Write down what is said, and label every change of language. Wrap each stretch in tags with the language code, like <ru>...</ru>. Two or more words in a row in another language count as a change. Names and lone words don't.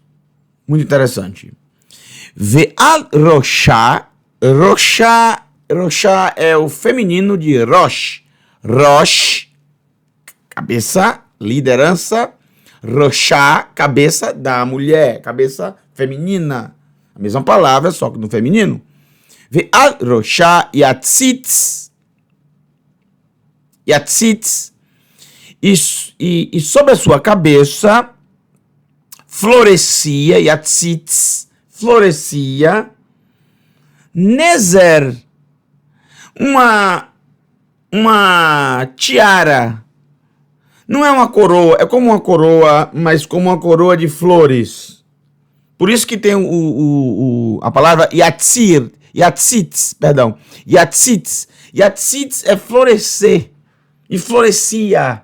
<pt>Muito interessante.</pt> <he>ועל ראשה.</he> <pt>Roshá é o feminino de Rosh. Rosh, cabeça, liderança. Roshá, cabeça da mulher, cabeça feminina. A mesma palavra, só que no feminino.</pt> <he>ועל ראשה יציץ.</he> <pt>Yatzitz. E sobre a sua cabeça florescia, yatzitz, florescia, nezer, uma tiara. Não é uma coroa, é como uma coroa, mas como uma coroa de flores. Por isso que tem a palavra yatzitz. Yatzitz é florescer, e florescia.</pt>